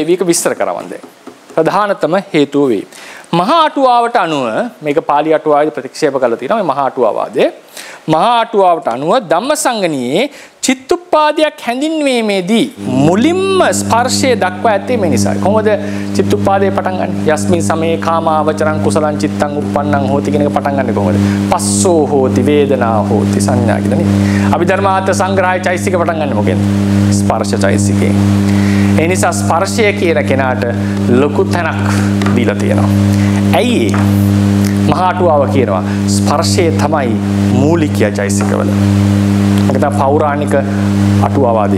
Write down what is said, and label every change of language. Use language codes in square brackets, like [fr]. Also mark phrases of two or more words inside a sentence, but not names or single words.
[si] මේක විස්තර කරවන්නේ. ප්‍රධානතම හේතුව වේ. මහා අටුවාවට අනුව මේක පාලි අටුවාවේ ප්‍රතික්ෂේප කරලා තියෙනවා මේ මහා අටුවාවාදයේ. මහා අටුවාවට අනුව ධම්මසංගණියේ චිත්තුප්පාදයක් හැඳින්වීමේදී මුලින්ම ස්පර්ශය දක්වා ඇත්තේ මේ නිසායි. කොහොමද චිත්තුප්පාදේ පටන් ගන්න? [pi] යස්මින් සමේ කාමාවචරං කුසලං චිත්තං උප්පන්නං හෝති [si] කියන එක පටන් ගන්න කොහොමද? [pi] පස්සෝ හෝති වේදනා හෝති සංඥා [si] කියලා නේ. අභිධර්මාර්ථ සංග්‍රහය චෛසික පටන් ගන්න මොකෙන්ද? ස්පර්ශ චෛසිකේ. ඒ නිසා ස්පර්ශය කියන කෙනාට ලොකු තැනක් දීලා තියෙනවා. ඇයි ඒ? මහා අටුවාව කියනවා ස්පර්ශය තමයි මූලිකය චෛසිකවල. මොකද පෞරාණික අටුවාවාදය.